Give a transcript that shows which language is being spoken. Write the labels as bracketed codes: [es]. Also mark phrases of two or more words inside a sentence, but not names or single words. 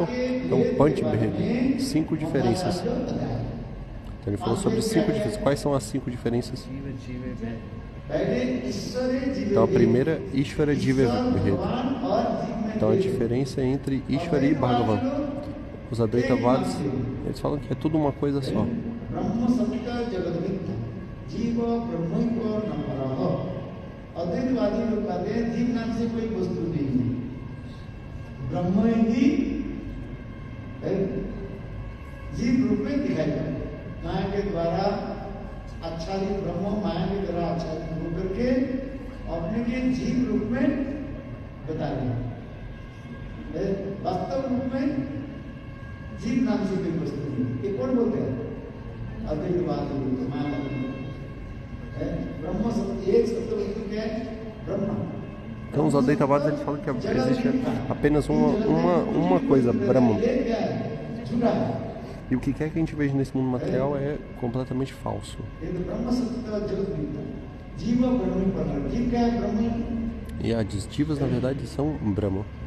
[pt] Então Panch Bheda, 5 diferenças. Então ele falou sobre 5 diferenças. Quais são as 5 diferenças? Então a primeira é Ishvara Jiva Bhed. Então a diferença entre Ishvara e Bhagavan. Os Advaitavadas, eles falam que é tudo uma coisa só. [hi] अद्वैतवादी लोग कहते हैं जीव नाम से कोई वस्तु नहीं है, ब्रह्म ही जीव रूप में दिखाई पड़े, माया के द्वारा आच्छादित ब्रह्म माया के द्वारा आच्छादित हो करके अपने के जीव रूप में बता रहे हैं। वास्तव रूप में जीव नाम से कोई वस्तु नहीं। ये कौन बोलते हैं? अद्वैतवादी लोग, मायावादी लोग। [pt] Então os Advaitavadas eles falam que existe apenas uma coisa, Brahman. E o que quer que a gente veja nesse mundo material é completamente falso. E as jivas na verdade são Brahman.